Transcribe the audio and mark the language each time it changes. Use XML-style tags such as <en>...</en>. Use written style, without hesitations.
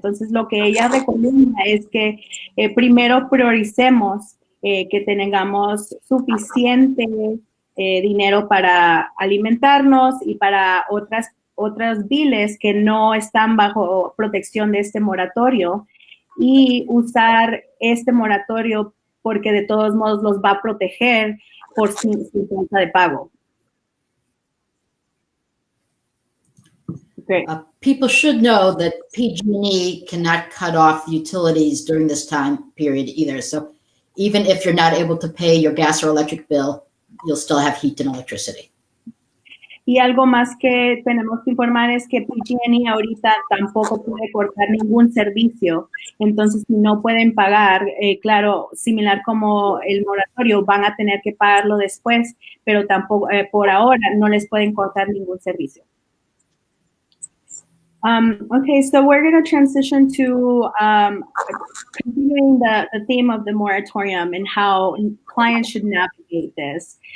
<es>Entonces, lo que ella recomienda es que primero prioricemos que tengamos suficiente dinero para alimentarnos y para otras biles que no están bajo protección de este moratorio y usar este moratorio porque de todos modos los va a proteger por sin falta de pago.</es> <en>Okay. People should know that PG&E cannot cut off utilities during this time period either. So even if you're not able to pay your gas or electric bill, you'll still have heat and electricity.</en> <es>Y algo más que tenemos que informar es que PG&E ahorita tampoco puede cortar ningún servicio. Entonces, si no pueden pagar, claro, similar como el moratorio, van a tener que pagarlo después, pero tampoco, por ahora, no les pueden cortar ningún servicio.</es> <en>Okay, so we're going to transition to continuing the theme of the moratorium and how clients should navigate this.</en>